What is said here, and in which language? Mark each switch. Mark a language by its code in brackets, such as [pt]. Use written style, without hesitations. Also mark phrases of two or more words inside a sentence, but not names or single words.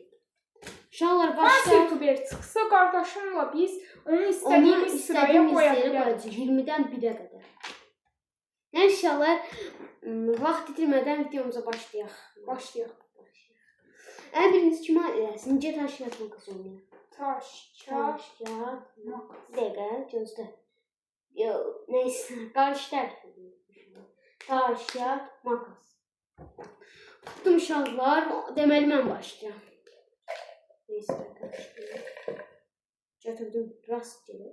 [az] Uşaqlar, hansı YouTuber çıxsa qardaşımla biz onu istədiyimiz sıraya qoya bilərik. 20-dən 1-ə qədər. Yəni uşaqlar, vaxt itirmədən videomuza başlayaq. Biriniz kimə eləsin? Necə [tr] taş kağıt makas [az] oynayaq? [tr] Taş, kağıt, makas. [az] Dəqiqə, gözlə. Neysə, qarışdır. [tr] Taş, kağıt, makas. [az] Tutdum uşaqlar, deməli mən başlayacağam. Neysə, götürdüm, rast gəlib.